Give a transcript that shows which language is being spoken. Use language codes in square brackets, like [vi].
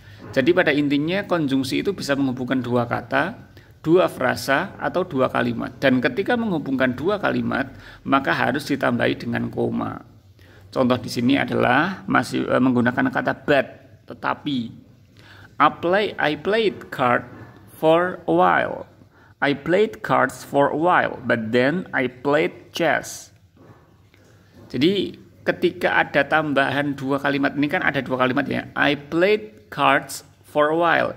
[id] Jadi pada intinya konjungsi itu bisa menghubungkan dua kata, dua frasa, atau dua kalimat. Dan ketika menghubungkan dua kalimat, maka harus ditambahi dengan koma. Contoh di sini adalah masih menggunakan kata but, tetapi. [en] I played cards for a while. I played cards for a while, but then I played chess. [id] Jadi ketika ada tambahan dua kalimat, ini kan ada dua kalimat ya. [en] I played cards for a while.